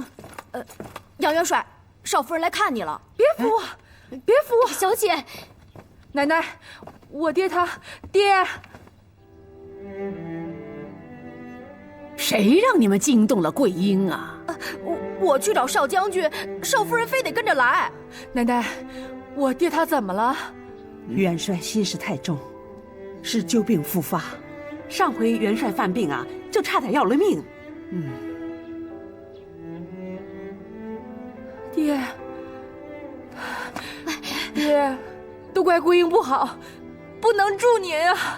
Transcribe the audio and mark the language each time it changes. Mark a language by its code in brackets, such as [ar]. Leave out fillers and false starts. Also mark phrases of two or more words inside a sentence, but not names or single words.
[zh] 楊元帥，少夫人來看你了。別扶我，別扶我，小姐。奶奶，我爹他爹。誰讓你們驚動了桂英啊？我去找少將軍，少夫人非得跟着來。奶奶，我爹他怎麼了？元帥心事太重，是舊病復發。上回元帥犯病啊，就差點要了命。爹，爹，都怪桂英不好，不能助您啊！